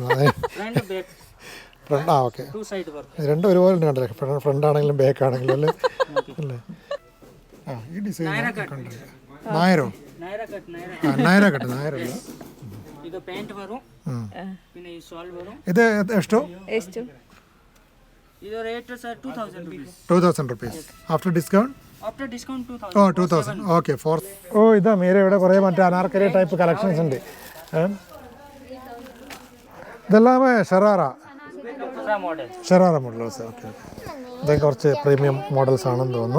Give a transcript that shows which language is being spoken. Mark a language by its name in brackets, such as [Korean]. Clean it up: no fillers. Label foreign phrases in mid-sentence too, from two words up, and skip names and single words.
[Malayalam] ഫ്രണ്ട്. ആ ഓക്കെ. രണ്ടും ഒരുപോലെ കണ്ടല്ലേ, ഫ്രണ്ട് ആണെങ്കിലും ബാക്ക് ആണെങ്കിലും അല്ലേ? ആ ഈ ഡിസൈൻ നായരോ? നായര കട്ട്. നായരല്ല. ഇത് എഷ്ടോ? [Kannada] ಇದು ರೇಟ್ ಸರ್ [English] 2,000 rupees. after discount? after discount 2,000. [Malayalam] ഓ 2,000. ഓക്കെ. ഓ ഇതാ മീര ഇവിടെ കുറേ മറ്റേ അനാർക്കലി [English] type collections [Malayalam] ഉണ്ട്. ഇതെല്ലാം ഷറാറ മോഡൽസ്. ഓക്കെ. ഇതൊക്കെ കുറച്ച് [English] premium models [Malayalam] ആണെന്ന് തോന്നുന്നു.